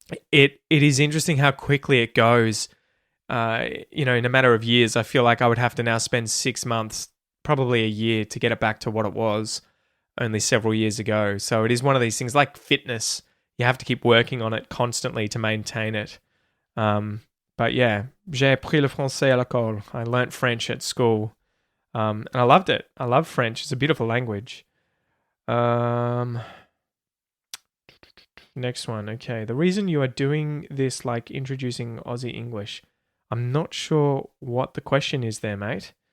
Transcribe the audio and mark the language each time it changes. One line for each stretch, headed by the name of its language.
English: it is interesting how quickly it goes. In a matter of years, I feel like I would have to now spend 6 months, probably a year, to get it back to what it was only several years ago. So it is one of these things like fitness. You have to keep working on it constantly to maintain it. But yeah,
French: j'ai appris le français à l'école.
English: I learnt French at school, and I loved it. I love French. It's a beautiful language. Next one. Okay, the reason you are doing this, like introducing Aussie English, I'm not sure what the question is there, mate.